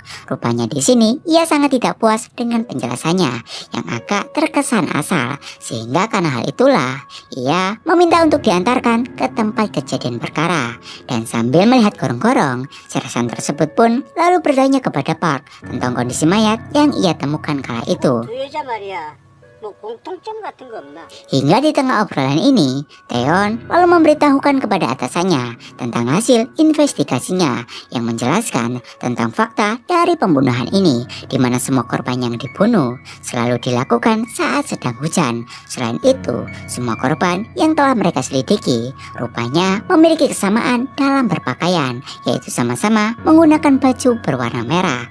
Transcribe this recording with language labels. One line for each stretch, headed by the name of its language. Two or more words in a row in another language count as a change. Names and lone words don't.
Indonesian: Rupanya di sini ia sangat tidak puas dengan penjelasannya yang agak terkesan asal, sehingga karena hal itulah ia meminta untuk diantarkan ke tempat kejadian perkara. Dan sambil melihat gorong-gorong, Sersan tersebut pun lalu bertanya kepada Park tentang kondisi mayat yang ia temukan kala itu.
Korean: 그 여자 말이야. 뭐 공통점 같은 거 없나?
Indonesian: Hingga di tengah obrolan ini, Taeyeon lalu memberitahukan kepada atasannya tentang hasil investigasinya yang menjelaskan tentang fakta dari pembunuhan ini, di mana semua korban yang dibunuh selalu dilakukan saat sedang hujan. Selain itu, semua korban yang telah mereka selidiki rupanya memiliki kesamaan dalam berpakaian, yaitu sama-sama menggunakan baju berwarna merah.